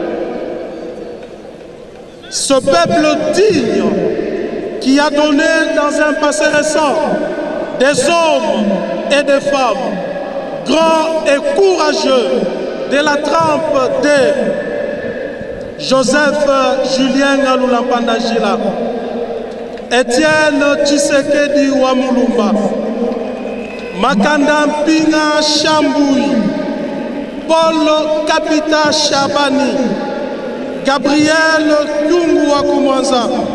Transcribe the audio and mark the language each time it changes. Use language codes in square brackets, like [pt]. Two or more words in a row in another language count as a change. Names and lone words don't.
[fr] Ce peuple digne qui a donné dans un passé récent des hommes et des femmes grands et courageux de la trempe de Joseph Julien Ngalula Pandajila, Étienne Tshisekedi Wamulumba, Makanda Mpinga Chamboui, Paul Kapita Chabani, Gabriel Kyungu Wakumwanza,